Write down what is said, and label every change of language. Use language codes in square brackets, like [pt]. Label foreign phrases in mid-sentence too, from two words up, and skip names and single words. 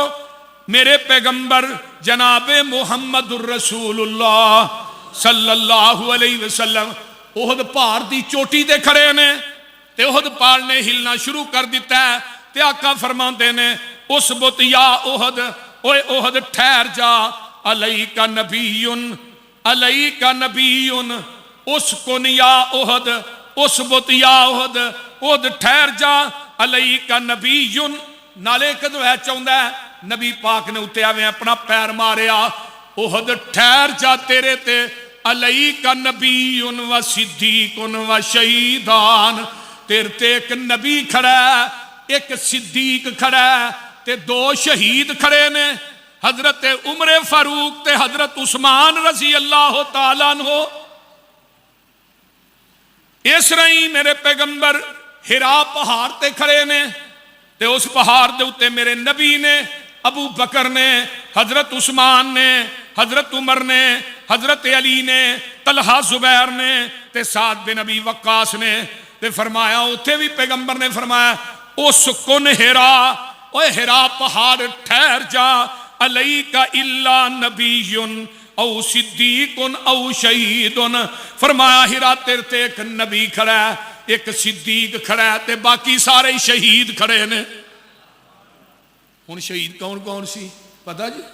[pa] ਮੇਰੇ ਪੈਗੰਬਰ ਜਨਾਬੇ [ar] محمد رسول الله صلى الله عليه وسلم [pa] ਓਹਦ ਪਹਾੜ ਕੀ ਚੋਟੀ ਤੇ ਖੜੇ ਨੇ ਤੇ ਓਹਦ ਪਹਾੜ ਨੇ ਹਿਲਨਾ ਸ਼ੁਰੂ ਕਰ ਦਿਤਾ ਹੈ। ਤੇ ਆਕਾ ਫਰਮਾਤੇ ਨੇ [ar] اثبت يا أحد, [pa] ਓਏ ਓਹਦ ਠਹਿਰ ਜਾ, [ar] عليك نبي، عليك نبي، اسكن يا أحد، اثبت يا أحد, [pa] ਓਹਦ ਠਹਿਰ ਜਾ, [ar] عليك نبي. [pa] ਨਾਲੇ ਕਦੋਂ ਹੈ ਚਾਹਤਾ ਹੈ ਨਬੀ ਪਾਕ ਨੇ ਉੱਤੇ ਆਵੇ ਅਪਨਾ ਪੈਰ ਮਾਰਿਆ, ਓਹਦ ਠਹਿਰ ਜਾ ਤੇਰੇ ਤੇ [ar] عليك نبي وصديق وشهيدان. [pa] ਤੇਰੇ ਤੇ ਏਕ ਨਬੀ ਖੜਾ ਹੈ, ਏਕ ਸਿੱਦੀਕ ਖੜਾ ਹੈ ਤੇ ਦੋ ਸ਼ਹੀਦ ਖੜੇ ਨੇ, ਹਜ਼ਰਤ ਉਮਰ ਫਾਰੂਕ ਤੇ ਹਜ਼ਰਤ ਉਸਮਾਨ [ar] رضي الله تعالى عنه. [pa] ਇਸ ਰਹੀ ਮੇਰੇ ਪੈਗੰਬਰ ਹਿਰਾ ਪਹਾੜ ਤੇ ਖੜੇ ਨੇ ਤੇ ਉਸ ਪਹਾੜ ਦੇ ਉੱਤੇ ਮੇਰੇ ਨਬੀ ਨੇ, ਅਬੂ ਬਕਰ ਨੇ, ਹਜ਼ਰਤ ਉਸਮਾਨ ਨੇ, ਹਜ਼ਰਤ ਉਮਰ ਨੇ, ਹਜ਼ਰਤ ਅਲੀ ਨੇ, ਤਲਹਾ ਜ਼ੁਬੈਰ ਨੇ ਤੇ ਸਾਦ ਬਿਨ ਨਬੀ ਵੱਕਾਸ ਨੇ। ਤੇ ਫਰਮਾਇਆ ਉੱਥੇ ਭੀ ਪੈਗੰਬਰ ਨੇ ਫਰਮਾਇਆ [ar] اسكن حراء, [pa] اوے ہرا پہاڑ ٹھہر جا، [ar] علیکا الا نبیٌ او صدیق او شہید، [pa] فرمایا ہرا تیرے تے ایک نبی کھڑا ہے، ایک صدیق کھڑا ہے تے باقی سارے شہید کھڑے نے۔ ہن شہید کون کون سی پتہ جی؟